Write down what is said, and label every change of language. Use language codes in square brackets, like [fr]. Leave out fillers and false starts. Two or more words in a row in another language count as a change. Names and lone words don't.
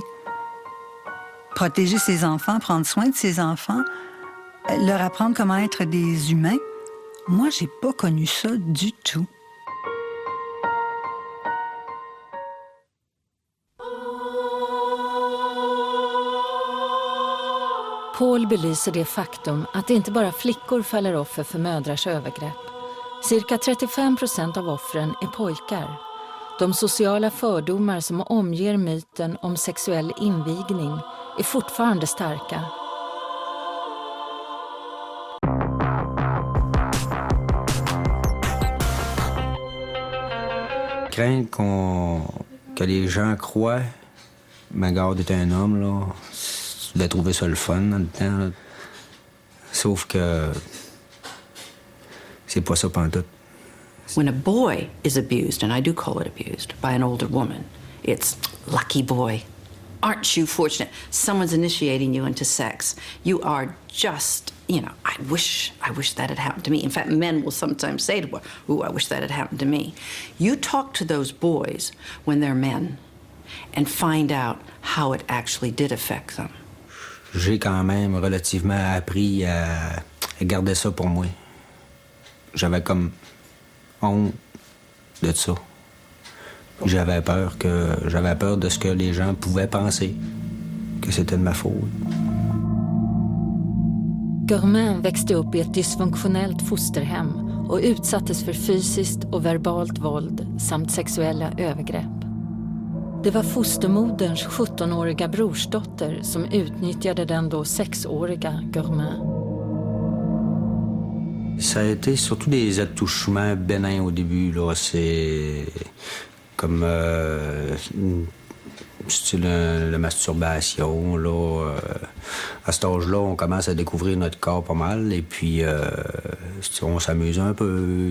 [fr] Protéger ses enfants, prendre soin de ses enfants, leur apprendre comment être des humains. Moi, j'ai pas connu ça du tout. [sv] Paul belyser det faktum att inte bara flickor faller offer för mödrars övergrepp. Cirka 35% av offren är pojkar. De sociala fördomar som omger myten om sexuell invigning är fortfarande starka. [fr] Craindre que les gens croient ma garde est un homme, là. Je voulais trouver ça le fun dans le temps, là. Sauf que c'est pas ça pantoute. [en] When a boy is abused, and I do call it abused, by an older woman, it's lucky boy. Aren't you fortunate? Someone's initiating you into sex. You are just, you know, I wish that had happened to me. In fact, men will sometimes say to her, ooh, I wish that had happened to me. You talk to those boys when they're men and find out how it actually did affect them. [fr] J'ai quand même relativement appris à garder ça pour moi. J'avais comme honte de ça. J'avais peur de ce que les gens pouvaient penser, que c'était de ma faute. [sv] Germain växte upp i ett dysfunktionellt fosterhem och utsattes för fysiskt och verbalt våld samt sexuella övergrepp. Det var fostermoderns 17-åriga brorsdotter som utnyttjade den då 6-åriga Germain. [fr] Ça a été surtout des attouchements bénins au début, là. C'est comme style la masturbation, là. À cet âge-là, on commence à découvrir notre corps pas mal et puis on s'amuse un peu.